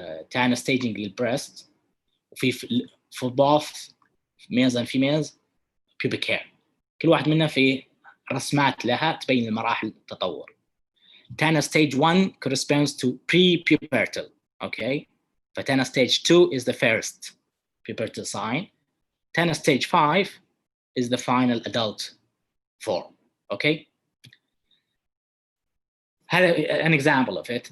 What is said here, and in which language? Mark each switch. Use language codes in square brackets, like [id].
[ar] تاني staging للبريست، وفي [en] for both males and females [ar] pubic hair. كل واحد منها في رسمات لها تبين المراحل التطور. [en] Tanner stage 1 corresponds to pre-pubertal. Okay, فتانا stage 2 is the first pubertal sign. Tana stage 5 is the final adult form. Okay, an example of it.